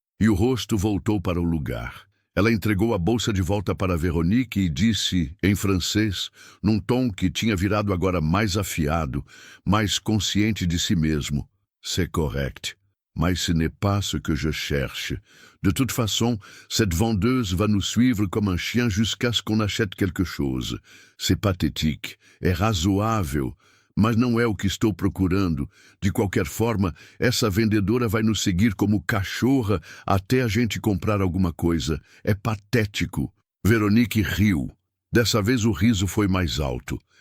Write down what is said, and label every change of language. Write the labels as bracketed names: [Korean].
[Portuguese] E o rosto voltou para o lugar. Ela entregou a bolsa de volta para Veronique e disse, em francês, num tom que tinha virado agora mais afiado, mais consciente de si mesmo: [French] C'est correct, mais ce n'est pas ce que je cherche. De toute façon, cette vendeuse va nous suivre comme un chien jusqu'à ce qu'on achète quelque chose. C'est pathétique, [Portuguese] é razoável, mas não é o que estou procurando. De qualquer forma, essa vendedora vai nos seguir como cachorra até a gente comprar alguma coisa. É patético. Veronique riu. Dessa vez o riso foi mais alto.